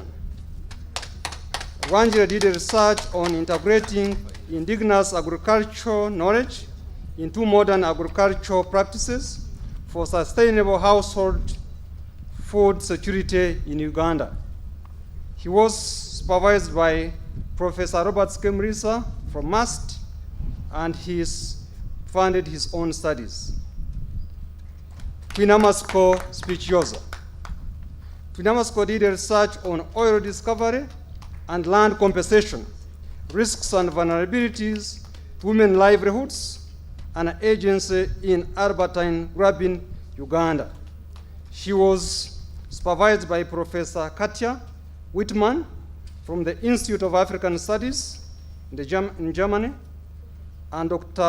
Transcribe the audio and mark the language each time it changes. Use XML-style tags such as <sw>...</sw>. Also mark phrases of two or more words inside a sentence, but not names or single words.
<en>Rwanjire did research on integrating indigenous agricultural knowledge into modern agricultural practices for sustainable household food security in Uganda. He was supervised by Professor Robert Skemrisa from MAST, and he funded his own studies. Twinamasko Speciosa. Twinamasko did research on oil discovery and land compensation, risks and vulnerabilities to women's livelihoods, and agency in Albertine Grabbing, Uganda. She was supervised by Professor Katja Whitman from the Institute of African Studies in Germany, and Dr.</en>